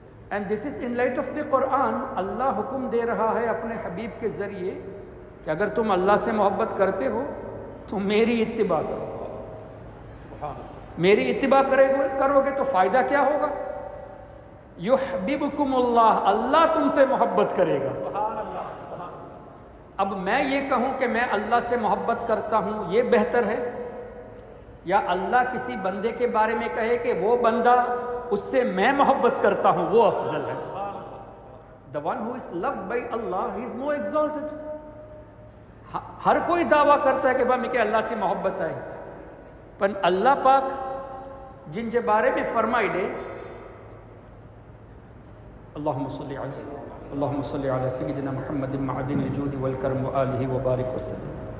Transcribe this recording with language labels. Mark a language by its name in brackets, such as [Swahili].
[English] And this is in light of the Quran. [Urdu] اللہ حکم دے رہا ہے اپنے حبیب کے ذریعے کہ اگر تم اللہ سے محبت کرتے ہو تو میری اتباع کرو۔ میری اتباع کرو گے تو فائدہ کیا ہوگا؟ [Arabic] یحببکم اللہ، [Urdu] اللہ تم سے محبت کرے گا۔ اب میں یہ کہوں کہ میں اللہ سے محبت کرتا ہوں، یہ بہتر ہے، یا اللہ کسی بندے کے بارے میں کہے کہ وہ بندہ اس سے میں محبت کرتا ہوں، وہ افضل ہے؟ [English] The one who is loved by Allah, he is more exalted. [Urdu] ہر کوئی دعویٰ کرتا ہے کہ بھائی کہ اللہ سے محبت آئے، پر اللہ پاک جن کے بارے میں فرمائی دے [Arabic] اللہم صلی علی سیدنا محمد معدن الجود والکرم وآلہ وبارک وسلم.